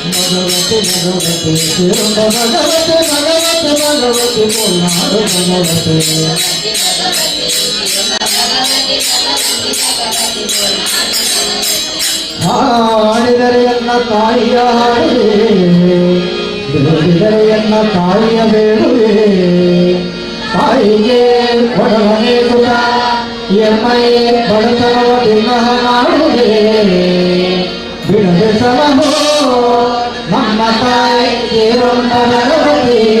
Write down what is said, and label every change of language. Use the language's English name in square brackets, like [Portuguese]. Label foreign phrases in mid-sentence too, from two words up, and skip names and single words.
[Telugu] భగవతి భగవతి శివం భగవతి భగవతి భగవతి పోనాడు భగవతి ಹಾಡಿದರೆ [Kannada] ಎನ್ನ ತಾಯಿಯ ಹಾಡುವೆ ಬಿಡುವಿದರೆ ಎನ್ನ ತಾಯಿಯ ಬೇಡುವೆ ತಾಯಿಗೆ ಕೊಡವನೇ ಸುತ ಎಮ್ಮಯೇ ಬಡತನವ ದಿನ ಮಾಡುವೆ ಬಿಡದೆ ಸಲಹೋ ನಮ್ಮ ತಾಯಿ ಸೇರೊಂದ ಭಗವತಿ